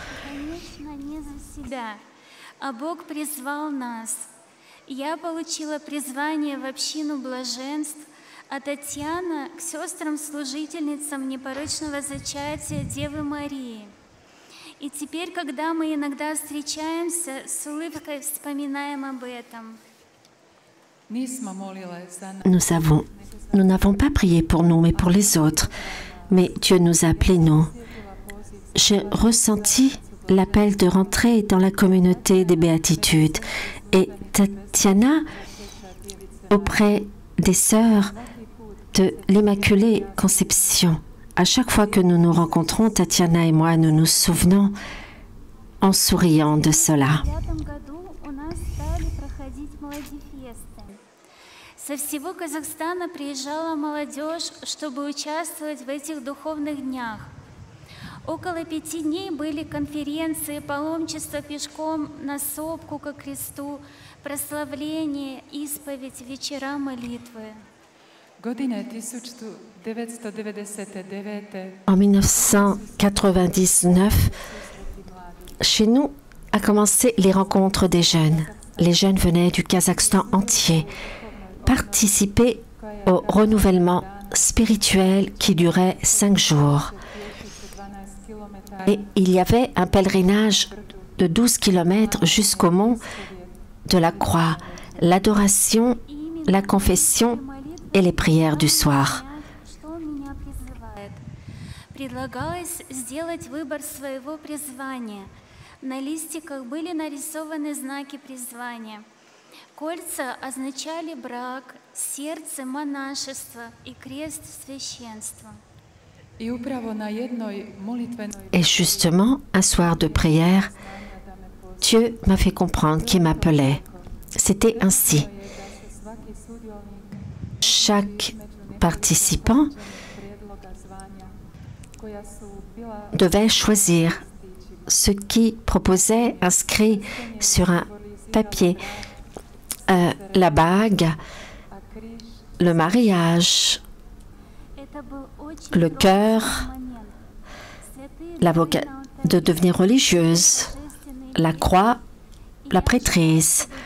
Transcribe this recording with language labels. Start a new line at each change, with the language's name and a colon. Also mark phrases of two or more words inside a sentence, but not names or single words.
Russian: А Бог призвал нас. Я получила призвание в общину блаженств, а Татьяна к сестрам-служительницам непорочного зачатия Девы Марии. И теперь, когда мы иногда встречаемся, с улыбкой вспоминаем об этом.
French: Nous n'avons pas prié pour nous, mais pour les autres. Mais Dieu nous a appelés, nous. J'ai ressenti l'appel de rentrer dans la communauté des béatitudes. Et Tatiana, auprès des sœurs de l'Immaculée Conception, à chaque fois que nous nous rencontrons, Tatiana et moi, nous nous souvenons en souriant de cela.
Russian: Со всего Казахстана приезжала молодежь, чтобы участвовать в этих духовных днях. Около 5 дней были конференции, паломничество пешком на сопку ко кресту, прославление, исповедь, вечера молитвы.
French: En 1999, chez nous a commencé les rencontres des jeunes. Les jeunes venaient du Kazakhstan entier participer au renouvellement spirituel qui durait 5 jours. Et il y avait un pèlerinage de 12 kilomètres jusqu'au mont de la croix, l'adoration, la confession et les prières du soir.
Russian: Предлагалось сделать выбор своего призвания. На листиках были нарисованы знаки призвания. Кольца означали брак, сердце – монашество и крест – священство.
French: Et justement, un soir de prière, Dieu m'a fait comprendre qu'il m'appelait. C'était ainsi. Chaque participant devait choisir ce qui proposait inscrit sur un papier la bague, le mariage, le cœur, de devenir religieuse, la croix, la prêtrise.